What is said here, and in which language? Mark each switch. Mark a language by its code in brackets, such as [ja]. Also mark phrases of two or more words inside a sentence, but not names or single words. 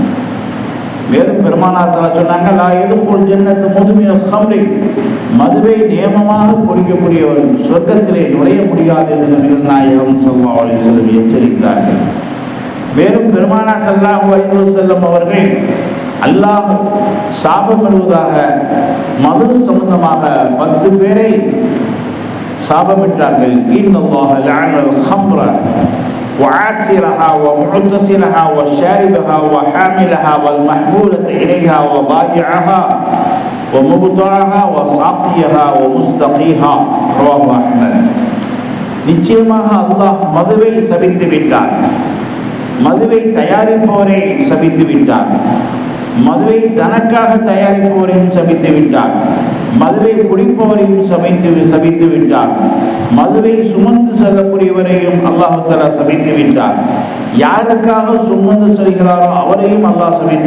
[ta] மேலும் பெருமானார் சொன்னாங்க, [ar] لا يدخل الجنة مدمن خمر, [ta] மதுவை நியமமாக குடிக்கக்கூடியவர் சொர்க்கத்திலே நுழைய முடியாது என்று நபிகள் நாயகம் [ar] صلى الله عليه وسلم [ta] எச்சரித்தார்கள். மேலும் பெருமானார் [ar] صلى الله عليه وسلم [ta] அவர்கள் அல்லாஹ் சாபம் பெறுவதாக மது சம்பந்தமாக 10 பேரை சாபமிட்டார்கள். [ar] إن الله لعن الخمر وعاسرها ومعتصرها وشاربها وحاملها والمحمولة إليها وضاجعها ومبتعها وساقيها ومستقيها رواه أحمد. [ta] நிச்சயமாக அல்லாஹ் மதுவை சபித்து விட்டார், மதுவை தயாரிப்பவரை சபித்து விட்டார், மதுவை தனக்காக தயாரிப்பவரையும் சபித்து விட்டார், மதுவை குடிப்பவரையும் சபித்து விட்டார், மதுவை சுமந்து செல்லக்கூடியவரையும் [ar] الله تعالى [ta] சபித்து விட்டார், யாருக்காக சுமந்து செல்கிறாரோ அவரையும் அல்லாஹ் சபித்து